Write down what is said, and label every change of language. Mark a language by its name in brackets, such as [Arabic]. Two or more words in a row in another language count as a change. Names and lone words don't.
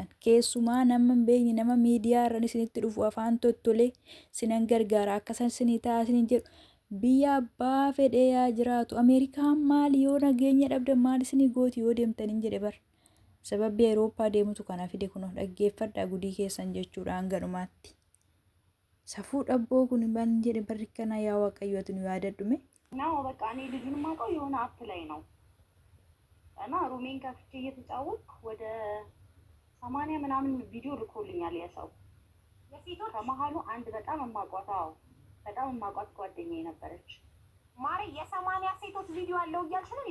[Oromo] Keessumaa nama hin beekne nama miidiyaa irraan isinitti dhufu afaan tottolee sinan gargaara akkasan isinii ta'a isin jedhu biyya abbaa fedhee yaa jiraatu. Ameerikaan maali yoo nageenya dhabdan maal isinii gooti yoo deemtaniin jedhe bar. Sababbi Awurooppaa deemutu kana fide kunoo dhaggeeffadhaa gudii keessan jechuudhaan garumaatti. Safuu dhabboo kun ban jedhe barri kana yaa waaqayyooti nu yaadadhume. [Amharic] ነው በቃ እኔ ልጁን የማውቀው የሆነ አፕ ላይ ነው እና ሩሜን ከፍቼ እየተጫወትኩ ወደ 80 ምናምን ቪዲዮ ልኮልኛል የሰው ከመሀሉ አንድ በጣም የማውቋት ጓደኛዬ ነበረች። ማሪ የ80 ሴቶች ቪዲዮ አለው እያልሽ ነው?